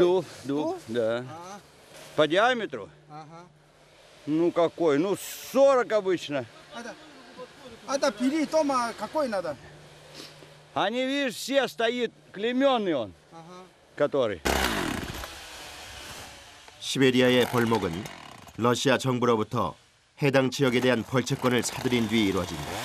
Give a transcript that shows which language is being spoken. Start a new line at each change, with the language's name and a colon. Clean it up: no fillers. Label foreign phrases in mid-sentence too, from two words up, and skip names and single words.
Russian: Дуб, да. А, По диаметру? ага. Ну какой? Ну 40 обычно. Это пили дома какой надо? Они, видишь, все стоит клейменный он, Ага. который.
Korean: 시베리아의 벌목은 러시아 정부로부터 해당 지역에 대한 벌채권을 사들인 뒤 이루어진다.